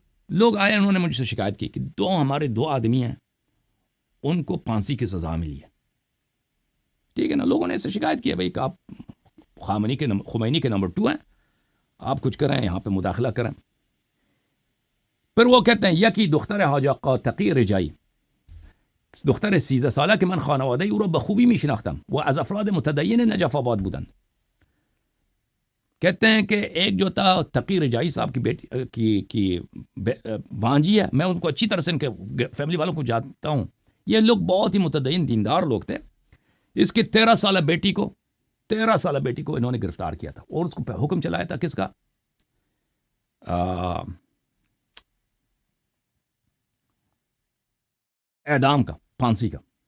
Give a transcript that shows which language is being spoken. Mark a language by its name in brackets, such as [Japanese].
[Urdu] لوگ آئے، انہوں نے مجھ سے شکایت کی کہ ہمارے دو آدمی ہیں، ان کو پھانسی کی سزا ملی ہے. ٹھیک ہے نا، لوگوں نے اس سے شکایت کی ہے بھائی کہ آپ خمینی کے نمبر 2 ہیں، آپ کچھ کریں، یہاں پہ مداخلہ کریں. پھر وہ کہتے ہیں [Persian] یکی دختر حاج آقا تقی رجایی، دختر 13 ساله که من خانواده او را به خوبی میشناختم و از افراد متدین نجف آباد بودن. [Urdu] کہتے ہیں کہ ایک جو تھا تقی رجائی صاحب کی بیٹی کی بھانجی ہے، میں ان کو اچھی طرح سے ان کے فیملی والوں کو جانتا ہوں. یہ لوگ بہت ہی متدین دیندار لوگ تھے. اس کی 13 سالہ بیٹی کو انہوں نے گرفتار کیا تھا اور اس کو حکم چلایا تھا کس کا؟ اعدام کا، پھانسی کا.